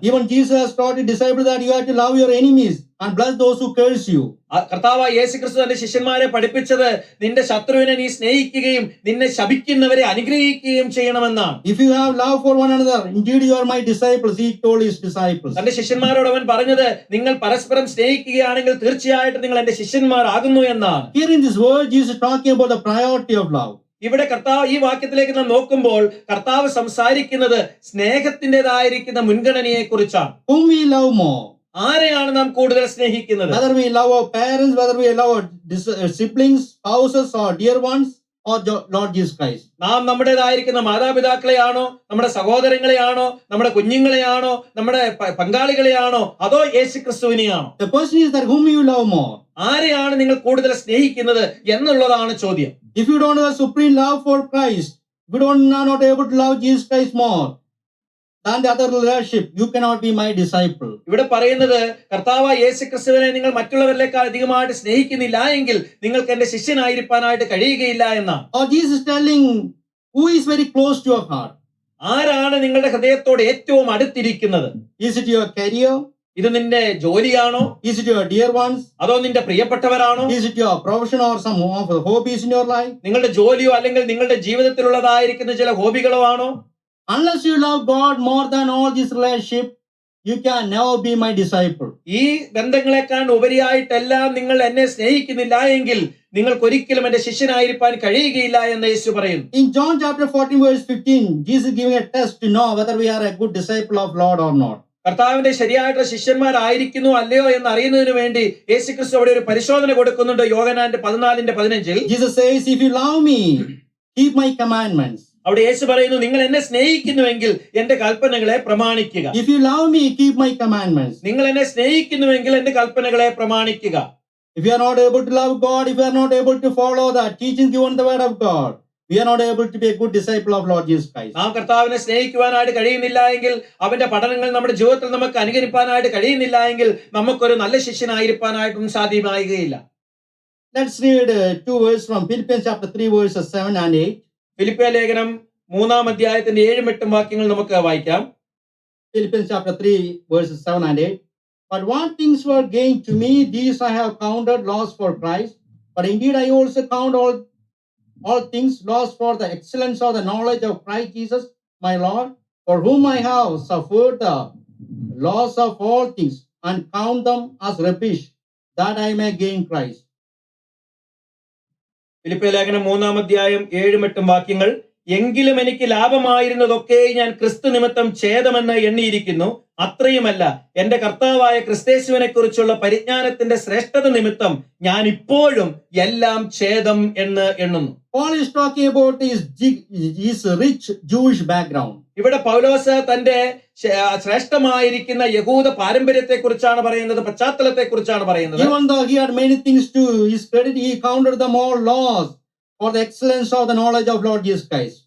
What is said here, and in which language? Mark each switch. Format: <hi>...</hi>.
<en>Even Jesus has taught his disciples that you have to love your enemies and bless those who curse you.</en> <ml>കർത്താവായ യേശുക്രിസ്തു തന്റെ ശിഷ്യന്മാരെ പഠിപ്പിച്ചത് നിന്റെ ശത്രുവിനെ നീ സ്നേഹിക്കുകയും നിന്നെ ശപിക്കുന്നവരെ അനുഗ്രഹിക്കുകയും ചെയ്യണമെന്നാണ്.</ml> <en>If you have love for one another, indeed you are my disciples, he told his disciples.</en> <ml>തന്റെ ശിഷ്യന്മാരോട് അവൻ പറഞ്ഞത് നിങ്ങൾ പരസ്പരം സ്നേഹിക്കുകയാണെങ്കിൽ തീർച്ചയായിട്ടും നിങ്ങൾ എന്റെ ശിഷ്യന്മാരാകുന്നു എന്നാണ്.</ml> <en>Here in this word, Jesus is talking about the priority of love.</en> <ml>ഇവിടെ കർത്താവ് ഈ വാക്യത്തിലേക്ക് നാം നോക്കുമ്പോൾ കർത്താവ് സംസാരിക്കുന്നത് സ്നേഹത്തിൻ്റെതായിരിക്കുന്ന മുൻഗണനയെ കുറിച്ചാണ്.</ml> <en>Whom we love more.</en> <ml>ആരെയാണ് നാം കൂടുതൽ സ്നേഹിക്കുന്നത്?</ml> <en>Whether we love our parents, whether we love our siblings, spouses, or dear ones, or Lord Jesus Christ.</en> <ml>നാം നമ്മുടേതായിരിക്കുന്ന മാതാപിതാക്കളെയാണോ, നമ്മുടെ സഹോദരങ്ങളെയാണോ, നമ്മുടെ കുഞ്ഞുങ്ങളെയാണോ, നമ്മുടെ പങ്കാളികളെയാണോ, അതോ യേശുക്രിസ്തുവിനെയാണോ?</ml> <en>The question is that whom you love more.</en> <ml>ആരെയാണ് നിങ്ങൾ കൂടുതൽ സ്നേഹിക്കുന്നത് എന്നുള്ളതാണ് ചോദ്യം.</ml> <en>If you don't have supreme love for Christ, if you are not able to love Jesus Christ more than the other relationship, you cannot be my disciple.</en> <ml>ഇവിടെ പറയുന്നത് കർത്താവായ യേശുക്രിസ്തുവിനെ നിങ്ങൾ മറ്റുള്ളവരിലേക്കാൾ അധികമായിട്ട് സ്നേഹിക്കുന്നില്ല എങ്കിൽ നിങ്ങൾക്ക് എന്റെ ശിഷ്യനായിരിക്കാനായിട്ട് കഴിയുകയില്ല എന്നാണ്.</ml> <en>Or Jesus is telling who is very close to your heart.</en> <ml>ആരാണ് നിങ്ങളുടെ ഹൃദയത്തോട് ഏറ്റവും അടുത്തിരിക്കുന്നത്?</ml> <en>Is it your career?</en> <ml>ഇത് നിന്റെ ജോലിയാണോ?</ml> <en>Is it your dear ones?</en> <ml>അതോ നിന്റെ പ്രിയപ്പെട്ടവരാണോ?</ml> <en>Is it your profession or some of the hobbies in your life?</en> <ml>നിങ്ങളുടെ ജോലിയോ അല്ലെങ്കിൽ നിങ്ങളുടെ ജീവിതത്തിലുള്ളതായിരിക്കുന്ന ചില ഹോബികളോ ആണോ?</ml> <en>Unless you love God more than all this relationship, you can never be my disciple.</en> <ml>ഈ ബന്ധങ്ങളെക്കാൾ ഉപരിയായിട്ടെല്ലാം നിങ്ങൾ എന്നെ സ്നേഹിക്കുന്നില്ല എങ്കിൽ നിങ്ങൾക്ക് ഒരിക്കലും എന്റെ ശിഷ്യനായിരിക്കാൻ കഴിയുകയില്ല എന്ന് യേശു പറയുന്നു.</ml> <en>In John chapter 14 verse 15, Jesus is giving a test to know whether we are a good disciple of Lord or not.</en> <ml>കർത്താവിന്റെ ശരിയായിട്ടുള്ള ശിഷ്യന്മാരായിരിക്കുന്നു അല്ലയോ എന്ന് അറിയുന്നതിന് വേണ്ടി യേശുക്രിസ്തു അവിടെ ഒരു പരിശോധന കൊടുക്കുന്നുണ്ട്. യോഹന്നാന്റെ 14:15</ml> <en>Jesus says, if you love me, keep my commandments.</en> <ml>അവിടെ യേശു പറയുന്നു നിങ്ങൾ എന്നെ സ്നേഹിക്കുന്നുവെങ്കിൽ എന്റെ കൽപ്പനകളെ പ്രമാണിക്കുക.</ml> <en>If you love me, keep my commandments.</en> <ml>നിങ്ങൾ എന്നെ സ്നേഹിക്കുന്നുവെങ്കിൽ എന്റെ കൽപ്പനകളെ പ്രമാണിക്കുക.</ml> <en>If you are not able to love God, if you are not able to follow the teaching given the word of God, we are not able to be a good disciple of Lord Jesus Christ.</en> <ml>നാം കർത്താവിനെ സ്നേഹിക്കുവാനായിട്ട് കഴിയുന്നില്ല എങ്കിൽ അവന്റെ പഠനങ്ങൾ നമ്മുടെ ജീവിതത്തിൽ നമുക്ക് അനുകരിപ്പാനായിട്ട് കഴിയുന്നില്ല എങ്കിൽ നമുക്കൊരു നല്ല ശിഷ്യനായിരിക്കാനായിട്ടും സാധ്യമാകുകയില്ല.</ml> <en>Let's read two verses from Philippians chapter 3 verses 7 and 8.</en> <ml>ഫിലിപ്പിയ ലേഖനം 3-ാം അധ്യായത്തിന്റെ 7-8 വാക്യങ്ങൾ നമുക്ക് വായിക്കാം.</ml> <en>Philippians chapter 3 verses 7 and 8. But what things were gained to me, these I have counted loss for Christ. But indeed I also count all things lost for the excellence of the knowledge of Christ Jesus my Lord, for whom I have suffered the loss of all things, and count them as rubbish, that I may gain Christ.</en> <ml>ഫിലിപ്പിയ ലേഖനം 3-ാം അധ്യായം 7-8 വാക്യങ്ങൾ. എങ്കിലും എനിക്ക് ലാഭമായിരുന്നതൊക്കെ ഞാൻ ക്രിസ്തു നിമിത്തം ഛേദമെന്ന് എണ്ണിയിരിക്കുന്നു. അത്രയുമല്ല, എന്റെ കർത്താവായ ക്രിസ്തേശുവിനെ കുറിച്ചുള്ള പരിജ്ഞാനത്തിന്റെ ശ്രേഷ്ഠത നിമിത്തം ഞാൻ ഇപ്പോഴും എല്ലാം ഛേദം എന്ന് എണ്ണുന്നു.</ml> <en>Paul is talking about his rich Jewish background.</en> <ml>ഇവിടെ പൗലോസ് തന്റെ ശ്രേഷ്ഠമായിരിക്കുന്ന യഹൂദ പാരമ്പര്യത്തെ കുറിച്ചാണ് പറയുന്നത്, പശ്ചാത്തലത്തെ കുറിച്ചാണ് പറയുന്നത്.</ml> <en>Even though he had many things to his credit, he counted them all loss for the excellence of the knowledge of Lord Jesus Christ.</en>